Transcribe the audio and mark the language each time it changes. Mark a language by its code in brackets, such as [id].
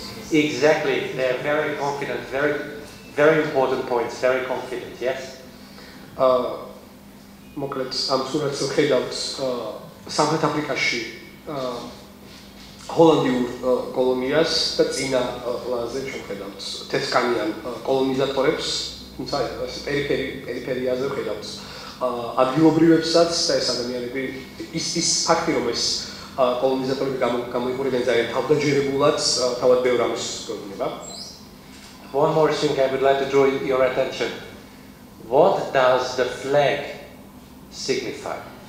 [en] Exactly, they are very confident, very important points, very confident, yes? [ka] მოკლედ ამ სურათს ვხედავთ სამხრეთ აფრიკაში ჰოლანდიურ კოლონიას და წინა პლანზე შევხედავთ თეთრკანიან კოლონიზატორებს, თუმცა პერიფერიაზე ვხედავთ ადგილობრივებსაც და ეს ადამიანები ის ფაქტი რომ ეს კოლონიზატორები გამოიყურებენ ძალიან თავდაჯერებულად თავად ბევრ ამის გვეუბნება. [en] One more thing I would like to draw your attention. What does the flag signify?